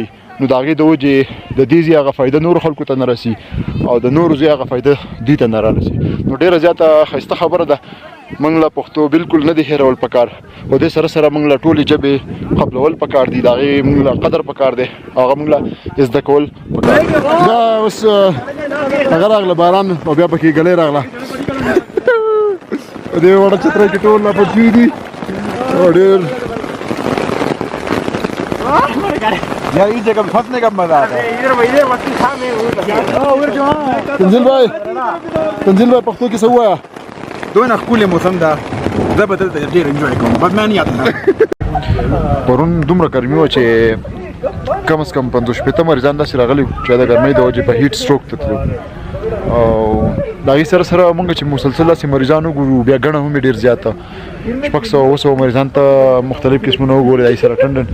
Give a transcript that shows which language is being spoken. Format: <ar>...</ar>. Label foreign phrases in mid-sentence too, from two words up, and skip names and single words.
<ps>نو د هغې د وجې د دې ځای هغه فایده نورو خلکو ته نه رسي او د نورو ځای هغه فایده دوی ته نه رارسي نو ډېره زیاته ښایسته خبره ده موږ له پښتو بالکل نه دی هېرول پکار او دې سره سره موږ له ټولې ژبې قبلول پکار دي د هغې موږ له قدر پکار دی هغه موږ له زده کول پکار دي دا اوس هغه راغله باران او بیا پکې ګلۍ راغله دې وړه چترۍ کې ټول لا پټ شوي دي او ډېر</ps> <ur>یار اس جگہ پھنسنے کا مزا آتا ہے</ur> <ps>تنزيل भाई پښتو کې څه ووایه دونه ښکلی موسم ده زه به دلته ډېر انجوی کوم بدمن یاد ده پرون دومره ګرمي وه چې کم از کم 50 مریضان داسې راغلي وو چې د ګرمۍ د وجې په</ps> <en>heat stroke</en> <ps>ته تللي او د هغې سره سره موږ چې مسلسل داسې مریضان وګورو بیا ګڼه هم یې ډېر زیاته 600 مریضان ته مختلف قسمونه وګوري د هغې سره ټنډن</ps>